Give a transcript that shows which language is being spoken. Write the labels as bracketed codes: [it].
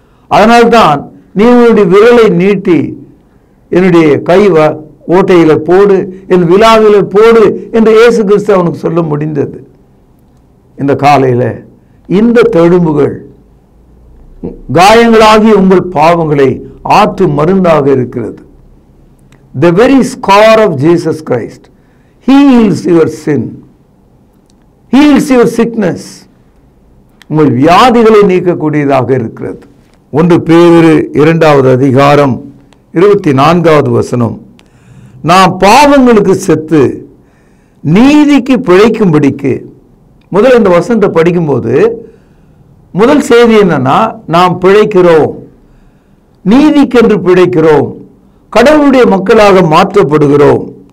[ta] அதனால்தான் நீ உன்னுடைய விரலை நீட்டி என்னுடைய கை ஓட்டையில போடு, என் விழாவில போடு என்று இயேசு கிறிஸ்து அவனுக்கு சொல்ல முடிந்தது. இந்த காலையில இந்த தழும்புகள் காயங்களாகி உங்கள் பாவங்களை ஆற்று மருந்தாக இருக்கிறது. [en] The very scar of Jesus Christ heals your sin, heals your sickness. [ta] உங்கள் வியாதிகளை நீக்கக்கூடியதாக இருக்கிறது. 1 பேதுரு 2வது அதிகாரம் 24வது வசனம், நாம் பாவங்களுக்கு செத்து நீதிக்கு பிழைக்கும்படிக்கு. முதல் இந்த வசனத்தை படிக்கும்போது முதல் செய்தி என்னன்னா, நாம் பிழைக்கிறோம், நீதிக்கென்று பிழைக்கிறோம், கடவுளுடைய மக்களாக மாற்றப்படுகிறோம்.